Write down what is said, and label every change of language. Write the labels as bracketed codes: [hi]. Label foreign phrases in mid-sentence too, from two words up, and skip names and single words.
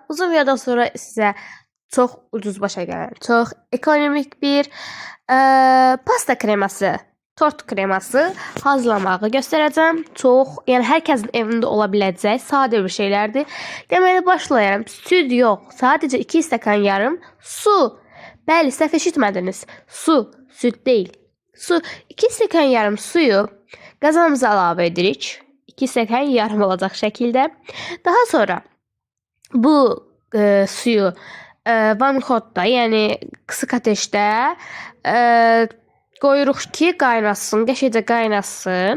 [tr] Uzun bir aradan sonra size çok ucuz başa gelen, çok ekonomik bir pasta kreması, tort kreması hazırlamağı göstereceğim. Çok, yani herkesin evinde olabilecek sade bir şeylerdi. [az] Deməli başlayalım. Süt yok. Sadece 2 stəkan yarım su. Bəli, səhv eşitmədiniz. Su, süt değil. Su, 2 stəkan yarım suyu qazanımıza əlavə edirik. 2 stəkan yarım olacaq şəkildə. Daha sonra bu suyu vanilxodda, yəni qısıq ateşdə qoyuruq ki, qaynasın, qəşəngcə qaynasın.